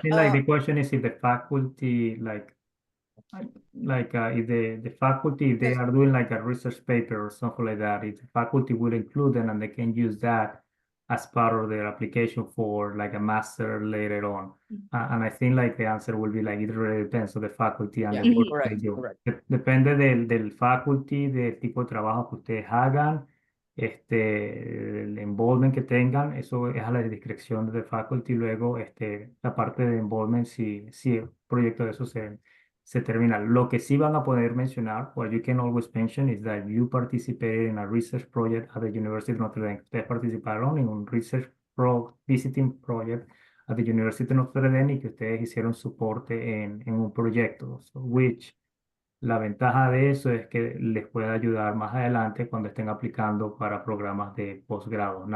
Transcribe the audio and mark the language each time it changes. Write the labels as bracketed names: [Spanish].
[English] think like the question is if the faculty if the faculty, if they Yes. are doing like a research paper or something like that, if the faculty will include them and they can use that as part of their application for like a master later on. And I think like the answer will be like it really depends on the faculty and Yeah, the work correct, they do. correct. [Spanish] Depende del faculty, del tipo de trabajo que ustedes hagan, el involvement que tengan, eso es a la discreción del faculty. Luego, la parte de involvement, si el proyecto de eso se termina. Lo que sí van a poder mencionar, [English] what you can always mention is that you participated in a research project at the University of Notre Dame. [Spanish] Ustedes participaron en un [English] visiting project at the University of Notre Dame [Spanish] y que ustedes hicieron soporte en un proyecto, which la ventaja de eso es que les puede ayudar más adelante cuando estén aplicando para programas de posgrado.